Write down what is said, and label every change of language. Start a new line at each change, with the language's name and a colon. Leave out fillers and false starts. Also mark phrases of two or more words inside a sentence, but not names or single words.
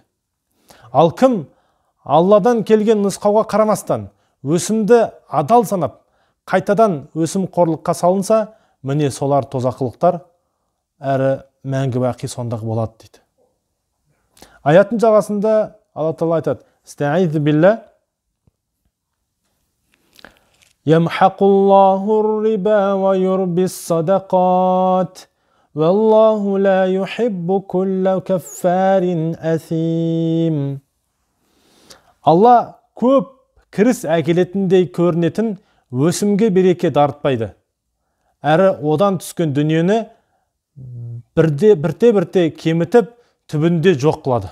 Kazakh: Ал кім Алладан келген нұсқауға қарамастан өсімді адал санап, қайтадан өсім қорлыққа салынса, міне солар тозақылықтар әрі мәңгі бақи сондағы болады дейді. Аяттың жағасында Алла Тағала айтады:
Arabic: "أستعيذ بالله يمحق الله الربا ويربي الصدقات والله لا يحب كل كفار أثيم."
Kazakh: Алла көп кіріс әкелетіндей көрінетін өсімге береке дарытпайды. Әрі одан түскен дүниені бірте-бірте кемітіп, түбінде жоқ қылады.